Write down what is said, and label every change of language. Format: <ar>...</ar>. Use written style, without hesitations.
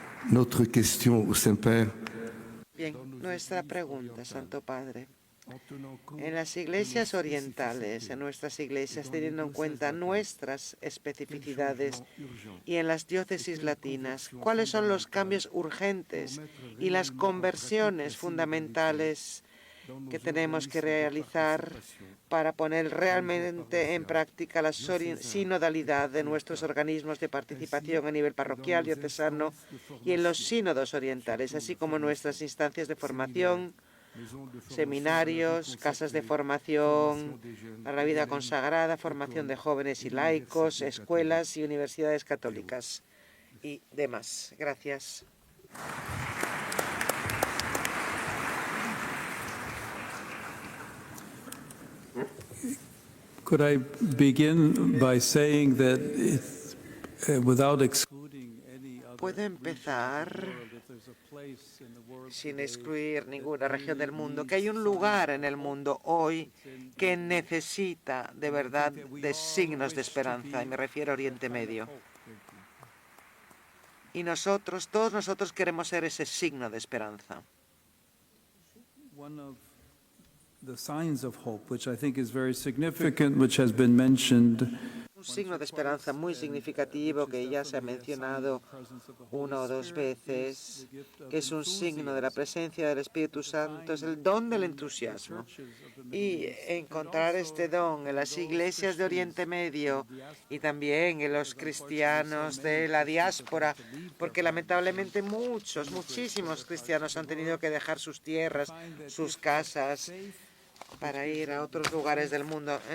<fr>Notre question au Saint-Père.</fr> <es>Bien, nuestra pregunta, Santo Padre. En las iglesias orientales, en nuestras iglesias, teniendo en cuenta nuestras especificidades, y en las diócesis latinas, ¿cuáles son los cambios urgentes y las conversiones fundamentales que tenemos que realizar para poner realmente en práctica la sinodalidad de nuestros organismos de participación a nivel parroquial, diocesano y en los sínodos orientales, así como nuestras instancias de formación, seminarios, casas de formación para la vida consagrada, formación de jóvenes y laicos, escuelas y universidades católicas y demás? Gracias.</es> <en>Could I begin by saying that without excluding any other</en> <es>Puedo empezar</es> <en>if there's a place in the world</en> <es>sin excluir ninguna región del mundo, que hay un lugar en el mundo hoy que necesita de verdad de signos de esperanza, y me refiero a Oriente Medio. Y nosotros, todos nosotros queremos ser ese signo de esperanza.</es> <en>one of the signs of hope, which I think is very significant, which has been mentioned,</en> <es>Un signo de esperanza muy significativo que ya se ha mencionado una o dos veces, que es un signo de la presencia del Espíritu Santo, es el don del entusiasmo. Y encontrar este don en las iglesias de Oriente Medio y también en los cristianos de la diáspora, porque lamentablemente muchísimos cristianos han tenido que dejar sus tierras, sus casas, para ir a otros lugares del mundo.</es>